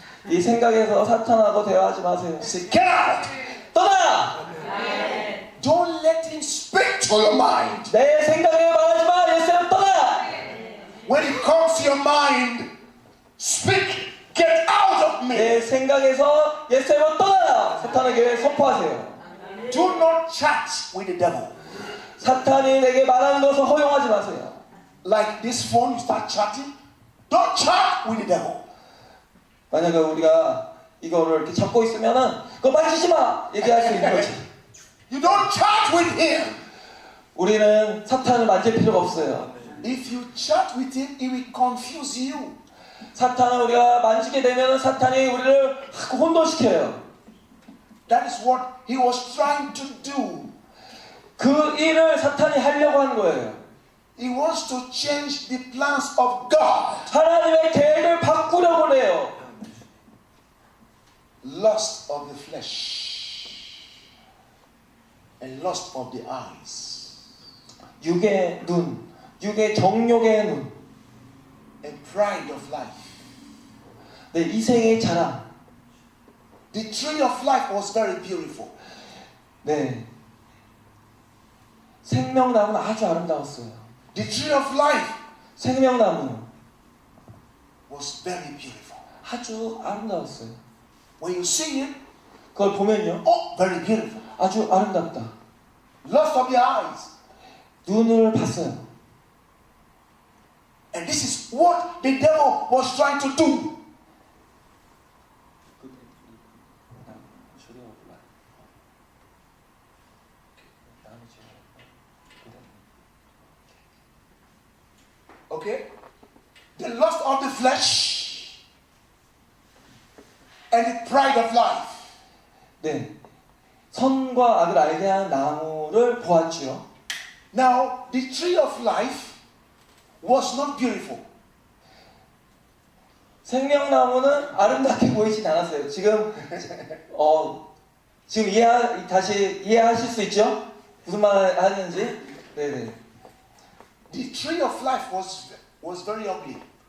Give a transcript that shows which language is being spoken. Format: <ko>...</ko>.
<ko>이 생각에서 사탄하고 대화하지 마세요.</ko> <en>say, get out!</en> <ko>떠나!</ko> <en>Don't let him speak to your mind.</en> <ko>내 생각에 말하지 마. 예수님 떠나!</ko> <en>When it comes to your mind, speak. Get out of me.</en> <ko>내 생각에서 예수님은 떠나라. 사탄에게 선포하세요.</ko> <en>Do not chat with the devil.</en> <ko>사탄이 내게 말하는 것을 허용하지 마세요.</ko> <en>Like this phone, you start chatting. Don't chat with the devil.</en> <ko>만약에 우리가 이거를 이렇게 잡고 있으면은 그거 만지지 마 얘기할 수 있는 거지.</ko> <en>You don't chat with him.</en> <ko>우리는 사탄을 만질 필요가 없어요.</ko> <en>If you chat with him, he will confuse you.</en> <ko>사탄을 우리가 만지게 되면은 사탄이 우리를 자꾸 혼돈시켜요.</ko> <en>That is what he was trying to do.</en> <ko>그 일을 사탄이 하려고 하는 거예요.</ko> <en>He wants to change the plans of God.</en> <ko>하나님의 계획을 바꾸려고 해요.</ko> <en>Lust of the flesh and lust of the eyes</en> <ko>육의 눈, 육의 정욕의 눈,</ko> <en>and pride of life.</en> <ko>네, 이생의 자랑.</ko> <en>The tree of life was very beautiful.</en> <ko>네, 생명나무는 아주 아름다웠어요.</ko> <en>The tree of life</en> <ko>생명나무</ko> <en>was very beautiful.</en> <ko>아주 아름다웠어요.</ko> <en>When you see it,</en> <ko>그걸 보면요,</ko> <en>oh, very beautiful.</en> <ko>아주 아름답다.</ko> <en>Lust of the eyes.</en> <ko>눈을 봤어요.</ko> <en>And this is what the devil was trying to do. Okay? The lust of the flesh and the pride of life.</en> <ko>네, 선과 악을 알게 하는 나무를 보았지요.</ko> <en>Now, the tree of life was not beautiful.</en> <ko>생명나무는 아름답게 보이진 않았어요. 지금 지금 다시 이해하실 수 있죠? 무슨 말 하는지? 네네.</ko> <en>The tree of life was very ugly.</en>